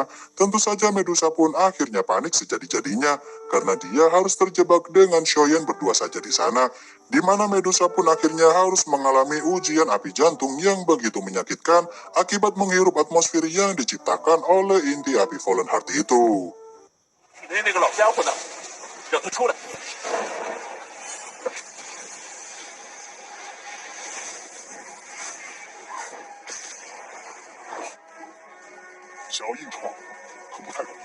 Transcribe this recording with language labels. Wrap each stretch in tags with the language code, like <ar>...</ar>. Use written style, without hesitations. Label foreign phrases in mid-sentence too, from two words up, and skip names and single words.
<id>Tentu saja Medusa pun akhirnya panik sejadi-jadinya karena dia harus terjebak dengan Xiaoyan berdua saja di sana, di mana Medusa pun akhirnya harus mengalami ujian api jantung yang begitu menyakitkan akibat menghirup atmosfer yang diciptakan oleh inti api Fallen Heart itu.</id> <zh>体内那个老家伙呢？让他出来！想要硬闯，可不太容易。</zh>